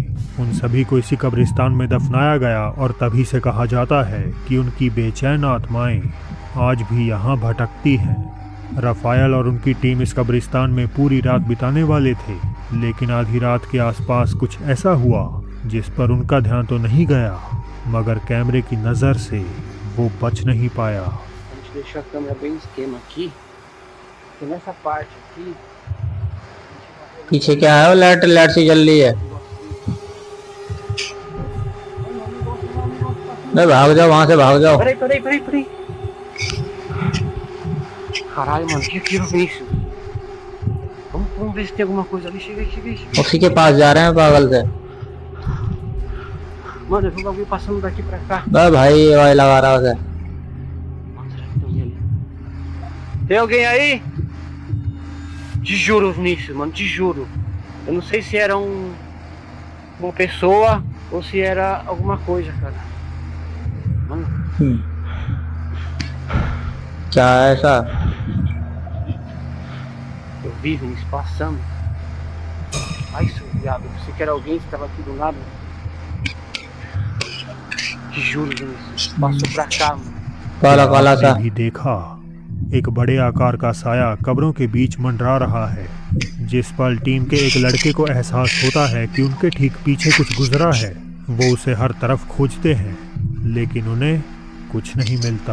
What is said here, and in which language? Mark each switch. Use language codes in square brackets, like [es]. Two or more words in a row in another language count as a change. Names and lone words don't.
[hi] उन सभी को इसी कब्रिस्तान में दफनाया गया और तभी से कहा जाता है कि उनकी बेचैन आत्माएं आज भी यहाँ भटकती हैं। राफेल और उनकी टीम इस कब्रिस्तान में पूरी रात बिताने वाले थे, लेकिन आधी रात के आसपास कुछ ऐसा हुआ जिस पर उनका ध्यान तो नहीं गया, मगर कैमरे की नज़र से वो बच नहीं पाया। [pt] A gente deixou a câmera bem no esquema aqui. Porque nessa parte aqui. [hi] पीछे क्या है? वो लाइट सी जल रही है। नहीं, भाग जाओ वहां से, भाग जाओ। [pt] Peraí. Caralho, mano, que aquilo é isso? Vamos ver se tem alguma coisa ali. Chega. [hi] उसी के पास जा रहे हैं पागल से। [pt] Mano, eu vi um bagulho passando daqui pra cá. [hi] बस भाई ये वाई लगा रहा उसे। [pt] Mano, será que tem alguém ali? Tem alguém aí? Te juro nisso, mano, te juro. Eu não sei se era uma pessoa ou se era alguma coisa, cara. Mano. [hi] क्या है ऐसा? [pt] Eu vi isso passando. Ai, seu viado, eu pensei que era alguém que tava aqui do lado. Te juro, Vinícius. Passou pra cá, mano. [hi] काला काला सा। आपने भी देखा एक बड़े आकार का साया कब्रों के बीच मंडरा रहा है। जिस पल टीम के एक लड़के को एहसास होता है कि उनके ठीक पीछे कुछ गुजरा है, वो उसे हर तरफ खोजते हैं, लेकिन उन्हें कुछ नहीं मिलता।